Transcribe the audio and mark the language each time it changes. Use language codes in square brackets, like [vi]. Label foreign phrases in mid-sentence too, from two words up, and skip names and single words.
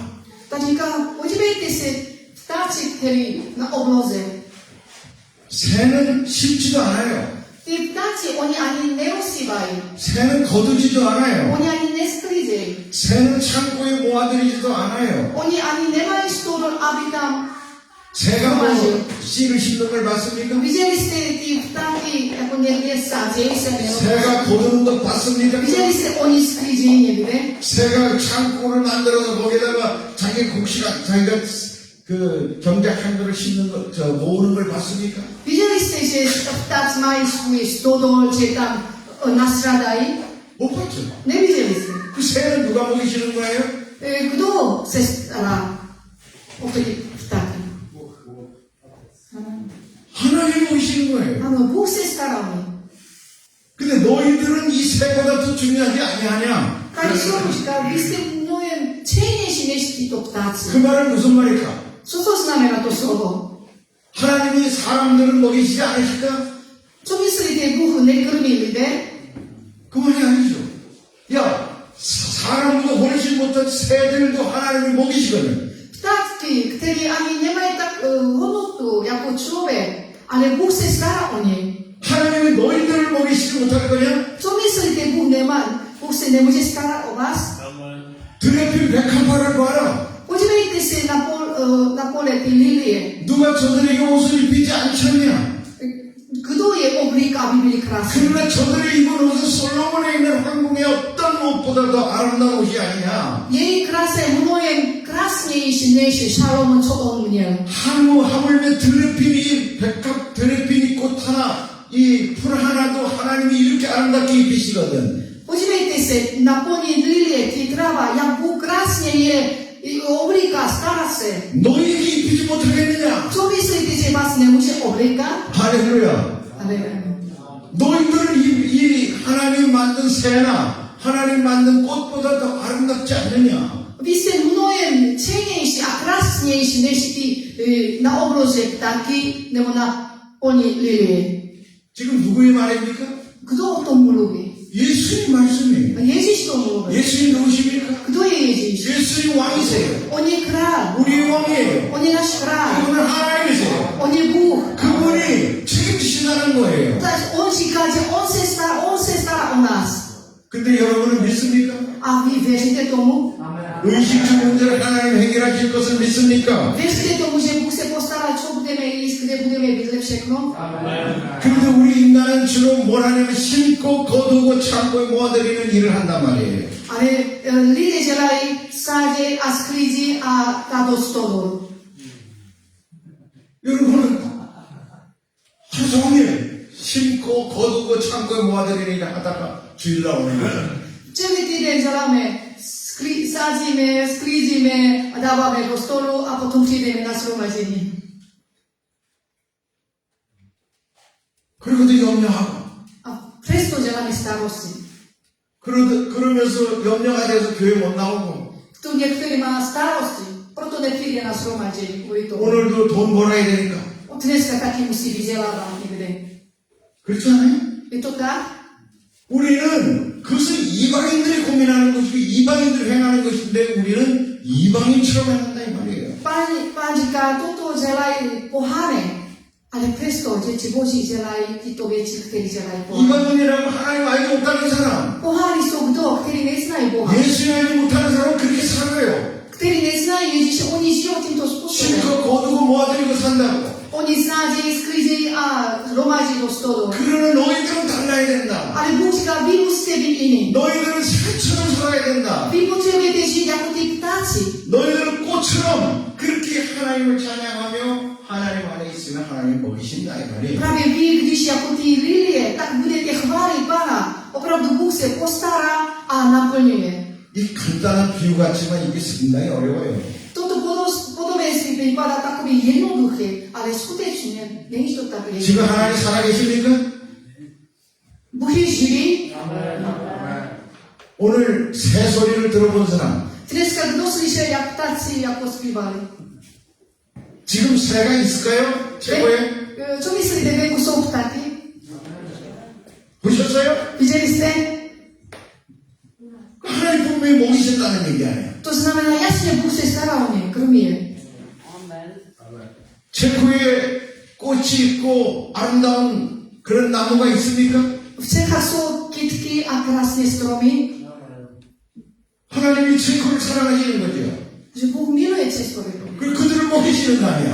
[cs] Tak říká, podívejte se ptáci, který na obloze. [ko] 새는 심지도 않아요. [cs] Ty ptáci, oni ani nerozsívají. [ko] 새는 거두지도 않아요. [cs] Oni ani nesklízejí. [ko] 새는 창고에 모아들이지도 않아요. [cs] Oni ani nemají stodol, aby tam [ko] 새가 뭐 씨를 심는 걸 봤습니까? [cs] viděli jste ty ptáky, jako někde sázejí se nebo. [ko] 새가 거두는 것 봤습니까? [cs] Viděli jste, oni sklízejí někde. [ko] 새가 창고를 만들어서 거기다가 자기 곡식아 자기가 그 경작한 거를 심는 거, 모으는 걸 봤습니까? [cs] Viděli jste, že ptáci mají svůj stodol, že tam nasradají? [ko] 못 봤죠. [cs] Neviděli jste. [ko] 그 새는 누가 먹이시는 거예요? [cs] Kdo se stará o ty ptáky? [ko] 하나님 먹이시는 거예요. [cs] Ano, Bůh se stará o ně. [ko] 근데 너희들은 이 새보다 더 중요하지 아니하냐? [cs] Tady slovo říká, vy jste mnohem cennější než tyto ptáci. [ko] 그 말은 무슨 말일까? [cs] Co to znamená to slovo? [ko] 하나님이 사람들을 먹이시지 않으실까? [cs] Co myslíte, Bůh nekrmí lidé? [ko] 그 말이 아니죠. 야, 사람도 훨씬 못한 새들도 하나님을 먹이시거든. [cs] Ptáci, který ani nemají tak hodnotu jako člověk, ale Bůh se stará o ně. [ko] 하나님이 너희들을 먹이시지 못할 거냐? [cs] Co myslíte, Bůh se nemůže starat o vás? [ko] 드레필 백합화를 봐라. [cs] Podívejte se na pole ty lilie. [ko] 누가 저들에게 옷을 입히지 않겠냐? [cs] Kdo je oblík, aby byli krásní? [ko] 그러나 저들이 입은 옷은 솔로몬에 있는 황궁의 어떤 옷보다 더 아름다운 옷이 아니냐? [cs] Její krása je mnohem krásnější než Šalomon, co on měl. [ko] 하물며 드레핀이 백합 드레핀이 꽃 하나 이 풀 하나도 하나님이 이렇게 아름답게 입히시거든. [cs] Podívejte se na poni lilie, ty tráva, jak Bůh krásně je oblíká, stará se. [ko] 너희에게 입히지 못하겠느냐? [cs] Co myslíte, že vás nemůže oblíkat? [ko] 할렐루야. [cs] Ale [ko] 너희들은 이 하나님 만든 새나 하나님 만든 꽃보다 더 아름답지 않느냐? [cs] vy jste mnohem cennější a krásnější než ty na obloze ptáky nebo na poni lilie. [ko] 지금 누구의 말입니까? [cs] Kdo o tom mluví? [ko] 예수님 말씀이에요. [cs] Ježíš to mluví. [ko] 예수님 누구십니까? [cs] Kdo je Ježíš? [ko] 예수님 왕이세요. [cs] On je král. [ko] 우리의 왕이에요. [cs] On je náš král. [ko] 그분은 하나님이세요. [cs] On je Bůh. [ko] 그분이 책임지시다는 거예요. [cs] Takže on říká, že on se stará o nás. [ko] 근데 여러분은 믿습니까? [cs] A vy věříte tomu? [ko] 의식주 문제를 하나님 해결하실 것을 믿습니까? [cs] Věříte tomu, že Bůh se postará, co budeme jíst, kde budeme bydlet, všechno? [ko] 그런데 우리 인간은 주로 뭘 하냐면 심고 거두고 창고에 모아들이는 일을 한단 말이에요. [cs] Ale lidé dělají sádě a sklízí a dá do stolu. [ko] 여러분은 하루 종일 심고 거두고 창고에 모아들이는 일을 하다가 주일 나오는 거예요. [cs] Celý týden děláme, sázíme, sklízíme a dáváme do stolu a potom přijdeme na shromaždění. [ko] 그리고도 염려하고 [cs] A přesto děláme starosti. [ko] 그러면서 염려가 돼서 교회 못 나오고 [cs] Tu některý má starosti, proto nepřijde na shromaždění kvůli tomu. [ko] 오늘도 돈 벌어야 되니까 [cs] Dneska taky musí vydělávat někde. [ko] 그렇지 않아요? [cs] Je to tak? [ko] 우리는 그것은 이방인들이 고민하는 것이고 이방인들이 행하는 것인데 우리는 이방인처럼 행한다 이 말이에요. [cs] Pán říká, toto dělají pohané, Ale presto, že Boží želají tyto věci, které želají Boha. [ko] 이방인이라고 하나님 알지 못하는 사람, [cs] Pohány jsou kdo, který neznají Boha. [ko] 예수 알지 못하는 사람은 그렇게 살아요. [cs] Který neznají Ježíše, oni žijou tímto způsobem. [ko] 실컷 거두고 모아들이고 산다고. [cs] Oni snádějí, sklízejí a hromadí do stolu. [ko] 그러나 너희들은 달라야 된다. [cs] Ale Bůh říká, vy musíte být jiný. [ko] 너희들은 새처럼 살아야 된다. [cs] Vy potřebujete žít jako ty ptáci. [ko] 너희들은 꽃처럼 그렇게 하나님을 찬양하며 하나님 안에 있으면 하나님 먹이신다 이 말이에요. [cs] Právě vy, když jako ty lilie, tak budete chválit Pána. Opravdu Bůh se postará a naplňuje. [ko] 이 간단한 비유 같지만 이게 상당히 어려워요. [cs] Toto podobenství vypadá takový jednoduchý, ale skutečně není to tak [ko] 지금 [cs] jednoduché. [ko] 하나님 살아계십니까? [cs] Bůh je živý. [ko] 오늘 새 소리를 들어본 사람, [cs] Dneska kdo slyšel, jak ptáci jako zpívali? [ko] 지금 새가 있을까요? 최고에? [cs] Co myslíte, venku jsou ptáky? [ko] 보셨어요? [cs] Viděli jste? [ko] 하나님 분명히 먹이신다는 얘기 아니에요. [cs] To znamená, jasně Bůh se stará o ně, kromě je. [ko] 체코에 꽃이 있고 아름다운 그런 나무가 있습니까? [cs] V Čechách jsou kytky a krásné stromy, [ko] 하나님이 체코를 사랑하시는 거죠. [cs] že Bůh miluje Českou republiku. [ko] 그들을 먹이시는 거 아니야.